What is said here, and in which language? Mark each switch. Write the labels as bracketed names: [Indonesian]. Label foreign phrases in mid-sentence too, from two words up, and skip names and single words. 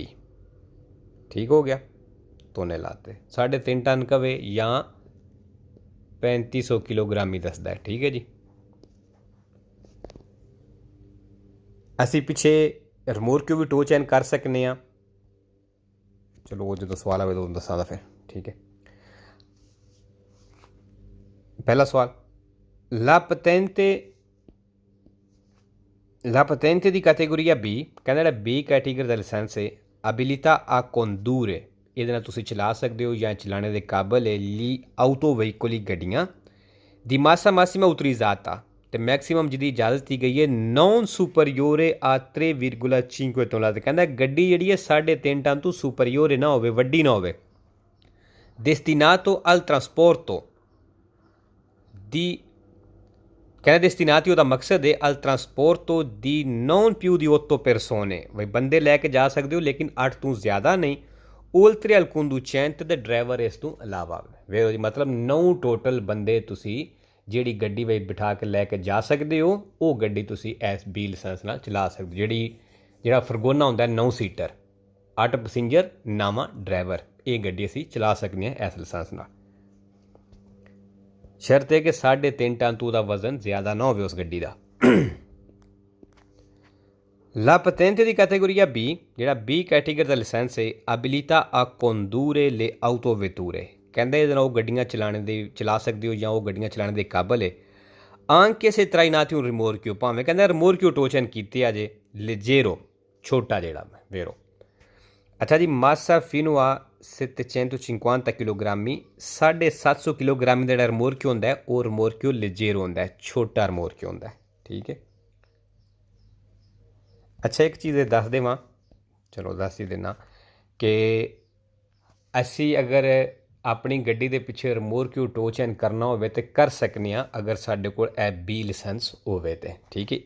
[Punjabi] ਠੀਕ ਹੋ ਗਿਆ, ਤੋਨੇ ਲਾਤੇ 3.5 ਟਨ ਕਵੇ ਜਾਂ 3500 ਕਿਲੋਗ੍ਰਾਮ ਹੀ ਦੱਸਦਾ ਹੈ। ਠੀਕ ਹੈ ਜੀ, ਅਸੀਂ ਪਿੱਛੇ ਰਿਮੋਟ ਵੀ ਟੋ ਚੈਨ ਕਰ ਸਕਦੇ ਹਾਂ। ਚਲੋ ਉਹ ਜਦੋਂ ਸਵਾਲ ਆਵੇ ਉਦੋਂ ਦੱਸਾਂ ਫਿਰ। ਠੀਕ ਹੈ, ਪਹਿਲਾ ਸਵਾਲ, [Italian] la patente [Punjabi] ਦੀ ਕੈਟੇਗਰੀ B, ਕਹਿੰਦਾ ਜਿਹੜਾ B ਕੈਟੇਗਰੀ ਦਾ ਲਾਇਸੈਂਸ ਹੈ [Italian] abilita a condurre, [Punjabi] ਇਹਦੇ ਨਾਲ ਤੁਸੀਂ ਚਲਾ ਸਕਦੇ ਹੋ ਜਾਂ ਚਲਾਣੇ ਦੇ ਕਾਬਲ ਹੈ [Italian] li auto veicoli, [Punjabi] ਗੱਡੀਆਂ ਦੀ [Italian] massa massima utilizzata, [Punjabi] ਤੇ ਮੈਕਸੀਮਮ ਜਿਹਦੀ ਇਜਾਜ਼ਤ ਦਿੱਤੀ ਗਈ ਹੈ [Italian] non superiore a 3,5 [Punjabi] ਟਨ, ਤੇ ਕਹਿੰਦਾ ਗੱਡੀ ਜਿਹੜੀ ਹੈ 3.5 ਟਨ ਤੋਂ ਸੁਪਰੀਓਰੇ ਨਾ ਹੋਵੇ, ਵੱਡੀ ਨਾ ਹੋਵੇ। [Italian] destinato al trasporto [Punjabi] ਦੀ, ਕਹਿੰਦਾ [Italian] destinati [Punjabi] ਉਹਦਾ ਮਕਸਦ ਹੈ [Italian] al trasporto di non più di 8 persone, [Punjabi] ਬਈ ਬੰਦੇ ਲੈ ਕੇ ਜਾ ਸਕਦੇ ਹੋ ਲੇਕਿਨ 8 ਤੋਂ ਜ਼ਿਆਦਾ ਨਹੀਂ। [Italian] oltre al conducente [Punjabi] ਤੇ ਡਰਾਈਵਰ ਇਸ ਤੋਂ ਇਲਾਵਾ ਵੇਖੋ ਜੀ ਮਤਲਬ 9 ਟੋਟਲ ਬੰਦੇ ਤੁਸੀਂ ਜਿਹੜੀ ਗੱਡੀ ਵਿੱਚ ਬਿਠਾ ਕੇ ਲੈ ਕੇ ਜਾ ਸਕਦੇ ਹੋ ਉਹ ਗੱਡੀ ਤੁਸੀਂ ਇਸ ਬੀ ਲਾਇਸੈਂਸ ਨਾਲ ਚਲਾ ਸਕਦੇ ਹੋ। ਜਿਹੜਾ ਫਰਗੋਨਾ ਹੁੰਦਾ 9 ਸੀਟਰ 8 ਪੈਸੇਂਜਰ ਨਾਮਾ ਡਰਾਈਵਰ ਇਹ ਗੱਡੀ ਅਸੀਂ ਚਲਾ ਸਕਦੇ ਹਾਂ ਇਸ ਲਾਇਸੈਂਸ ਨਾਲ। ਸ਼ਰਤ ਹੈ ਕਿ 3.5 ਟਨ ਤੋਂ ਦਾ ਵਜ਼ਨ ਜ਼ਿਆਦਾ ਨਾ ਹੋਵੇ ਉਸ ਗੱਡੀ ਦਾ। [Italian] La patente di categoria B, [Punjabi] ਜਿਹੜਾ B ਕੈਟੇਗਰੀ ਦਾ ਲਾਇਸੈਂਸ ਹੈ [Italian] abilita a condurre le autovetture [Punjabi] ਕਹਿੰਦੇ ਇਹਦੇ ਨਾਲ ਉਹ ਗੱਡੀਆਂ ਚਲਾ ਸਕਦੇ ਹੋ ਜਾਂ ਉਹ ਗੱਡੀਆਂ ਚਲਾਉਣ ਦੇ ਕਾਬਲ ਹੈ। [Italian] anche se trainati un rimorchio [Punjabi] ਭਾਵੇਂ ਕਹਿੰਦਾ ਰਿਮੋਰਕਿਓ ਟੋਚਨ ਕੀਤੀ ਆ ਜੇ leggero ਛੋਟਾ ਜਿਹੜਾ vero। ਅੱਛਾ ਜੀ [Italian] massa fino a 750 kg [Punjabi] 750 kg ਦਾ ਜਿਹੜਾ ਰਿਮੋਰਕਿਓ ਹੁੰਦਾ ਹੈ ਉਹ ਰਿਮੋਰਕਿਓ leggero ਹੁੰਦਾ ਹੈ ਛੋਟਾ ਰਿਮੋਰਕਿਓ ਹੁੰਦਾ ਹੈ ਠੀਕ ਹੈ। ਅੱਛਾ ਇੱਕ ਚੀਜ਼ ਦੱਸ ਦੇਵਾਂ ਚਲੋ ਦੱਸ ਹੀ ਦਿੰਦਾ ਕਿ ਅਸੀਂ ਅਗਰ ਆਪਣੀ ਗੱਡੀ ਦੇ ਪਿੱਛੇ ਰਿਮੋਰਕਿਓ ਟੋ ਚੈਨ ਕਰਨਾ ਹੋਵੇ ਤਾਂ ਕਰ ਸਕਦੇ ਹਾਂ ਅਗਰ ਸਾਡੇ ਕੋਲ ਇਹ ਬੀ ਲਾਇਸੈਂਸ ਹੋਵੇ ਤਾਂ ਠੀਕ ਹੈ।